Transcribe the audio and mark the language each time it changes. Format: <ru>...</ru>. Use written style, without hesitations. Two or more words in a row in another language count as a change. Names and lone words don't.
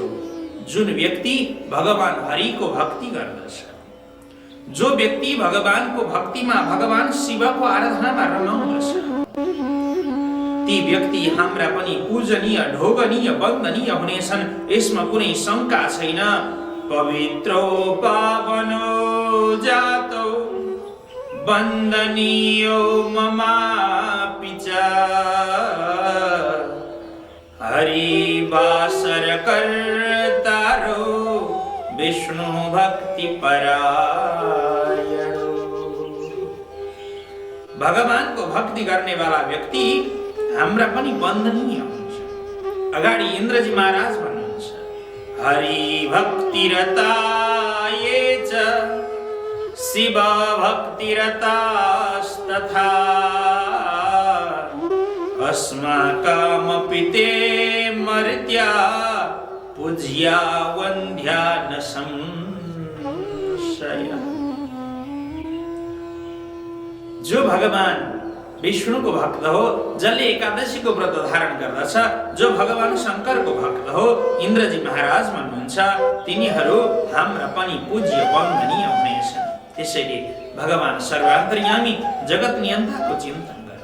<ne>जुन व्यक्ति भगवान हरिको भक्ति गर्दछ, जो व्यक्ति भगवानको भक्तिमा भगवान शिवको आराधनामा रमाउँदछ, ती व्यक्ति हाम्रा पनि पूजनीय, ढोगनीय, वन्दनीय हुनेछन्। यसमा कुनै शङ्का छैन।</ne> <sa>पवित्रो पावनो जातो वन्दनीयो ममापि च हरिवासर कर्तारो विष्णु भक्ति परायणो।</sa> <ne>भगवानको भक्ति गर्ने वाला व्यक्ति हाम्रा पनि वन्दनीय हुन्छ। अगाडि इन्द्रजी महाराज भन्नुहुन्छ,</ne> <sa>हरि भक्तिरता ये च शिव भक्तिरतास्तथा अस्माकमपि ते मर्त्या पूज्या वन्द्या न संशयः।</sa> <ne>जो भगवान विष्णुको भक्त हो, जसले एकादशीको व्रत धारण गर्दछ, जो भगवान शङ्करको भक्त हो, इन्द्रजी महाराज भन्नुहुन्छ, तिनीहरू हाम्रा पनि पूज्य वन्दनीय हुनेछन्। त्यसैले भगवान सर्वान्तर्यामी जगत नियन्ताको चिन्तन गर।</ne>